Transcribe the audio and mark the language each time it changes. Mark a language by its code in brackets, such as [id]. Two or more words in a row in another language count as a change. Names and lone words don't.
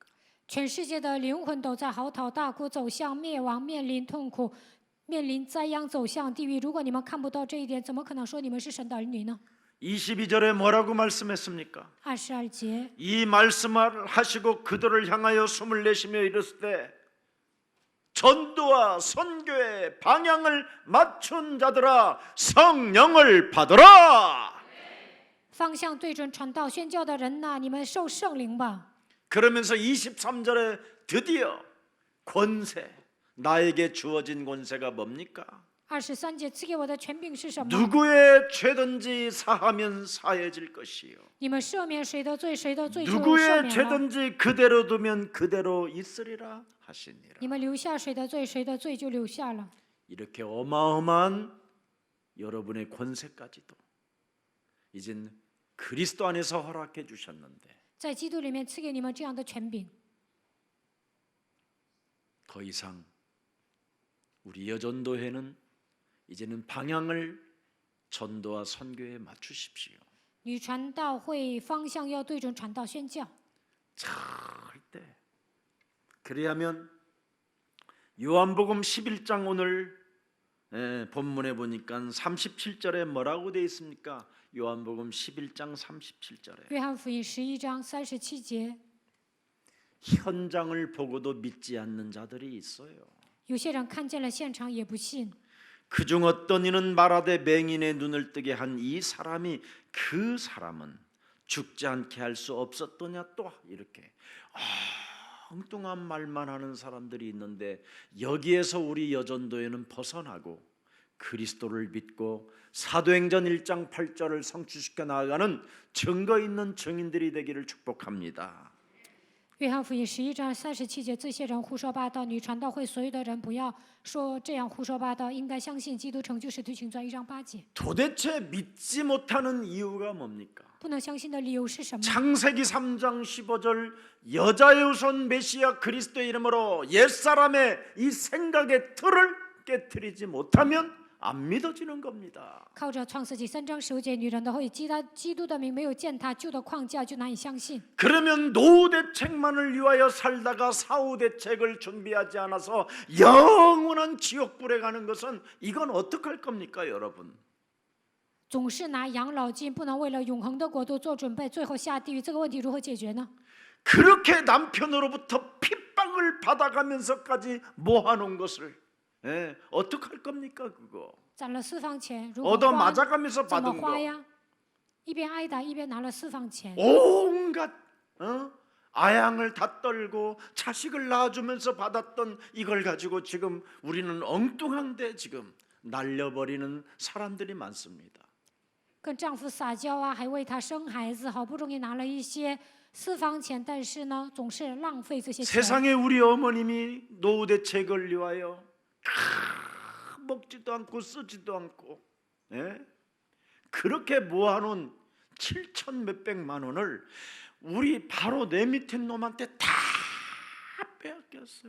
[zh] 全世界的灵魂都在嚎啕大哭，走向灭亡，面临痛苦，面临灾殃，走向地狱。如果你们看不到这一点，怎么可能说你们是神的儿女呢？ [ko] 22절에 뭐라고 말씀했습니까? [zh] 22节， [ko] 이 말씀을 하시고 그들을 향하여 숨을 내쉬며 이르실 때 전도와 선교의 방향을 맞춘 자들아 성령을 받으라. [zh] 方向对准传道宣教的人呐，你们受圣灵吧。 [ko] 그러면서 23절에 드디어 권세, 나에게 주어진 권세가 뭡니까? [zh] 23节赐给我的权柄是什么？ [ko] 누구의 죄든지 사하면 사해질 것이요 [zh] 你们赦免谁的罪，谁的罪就赦 [ko] 누구의 [zh] 免了。 [ko] 죄든지 그대로 두면 그대로 있으리라 하시니라. [zh] 你们留下谁的罪，谁的罪就留下了。 [ko] 이렇게 어마어마한 여러분의 권세까지도 이젠 그리스도 안에서 허락해 주셨는데 [zh] 在基督里面赐给你们这样的权柄， [ko] 더 이상 우리 여전도회는 이제는 방향을 전도와 선교에 맞추십시오. [zh] 女传道会方向要对准传道宣教。 [ko] 절대. 그리하면 요한복음 11장 오늘 본문에 보니까 37절에 뭐라고 되어 있습니까? 요한복음 11장 37절에 [zh] 约翰福音11章37节， [ko] 현장을 보고도 믿지 않는 자들이 있어요. [zh] 有些人看见了现场也不信。 [ko] 그중 어떤 이는 말하되 맹인의 눈을 뜨게 한 이 사람이 그 사람은 죽지 않게 할 수 없었더냐 또 이렇게 엉뚱한 말만 하는 사람들이 있는데 여기에서 우리 여전도에는 벗어나고 그리스도를 믿고 사도행전 1장 8절을 성취시켜 나아가는 증거 있는 증인들이 되기를 축복합니다. [zh] 约翰福音11章37节，这些人胡说八道。女传道会所有的人不要说这样胡说八道，应该相信基督成就使徒行传1章8节。 [ko] 도대체 믿지 못하는 이유가 뭡니까? [zh] 不能相信的理由是什么？ [ko] 창세기 3장 15절 여자의 후손 메시아 그리스도의 이름으로 옛사람의 이 생각의 틀을 깨트리지 못하면 안 믿어지는 겁니다. [zh] 靠着创世纪3章15节，女人的会基督的名没有践踏旧的框架，就难以相信。 [ko] 그러면 노후 대책만을 위하여 살다가 사후 대책을 준비하지 않아서 영원한 지옥불에 가는 것은 이건 어떡할 겁니까, 여러분? [zh] 总是拿养老金，不能为了永恒的国度做准备，最后下地狱，这个问题如何解决呢？ [ko] 그렇게 남편으로부터 핍박을 받아가면서까지 모아놓은 것을 어떡할 겁니까, 그거? [zh] 攒了私房钱，如果 [ko] 얻어 [zh] 花 [ko] 맞아가면서 [zh] 怎么 [ko] 받은 [zh] 花 [ko] 거 [zh] 呀？一边挨打一边拿了私房钱， [ko] 온갖 아양을 다 떨고 자식을 낳아주면서 받았던 이걸 가지고 지금 우리는 엉뚱한데 지금 날려버리는 사람들이 많습니다. [zh] 跟丈夫撒娇啊，还为他生孩子，好不容易拿了一些私房钱，但是呢，总是浪费这些钱。 [ko] 세상에 우리 어머님이 노후 대책을 위하여 먹지도 않고 쓰지도 않고 그렇게 모아놓은 7천 몇백만 원을 우리 바로 내 밑에 놈한테 다 빼앗겼어요.